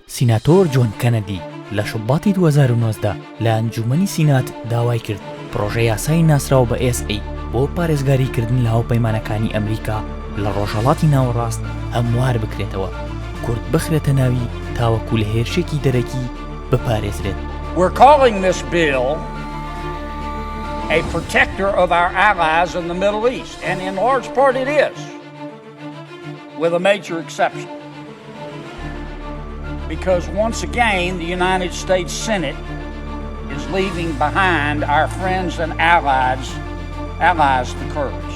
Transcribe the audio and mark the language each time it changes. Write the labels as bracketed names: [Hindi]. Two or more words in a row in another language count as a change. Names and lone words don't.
[Central Kurdish] سیناتۆر جۆن کەنەدی لە شوباتی 2019 لە ئەنجومەنی سینات داوای کرد پرۆژە یاسای ناسراو بە ئێس ئەی بۆ پارێزگاریکردن لە هاوپەیمانەکانی ئەمریکا لە ڕۆژهەڵاتی ناوەڕاست هەموار بکرێتەوە، کورد بخرێتە ناوی تاوەکو لە هێرشێکی دەرەکی بپارێزرێت. [English] We're calling this bill a protector of our allies in the Middle East, and in large part it is, with a major exception. Because once again, the United States Senate is leaving behind our friends and allies, the Kurds.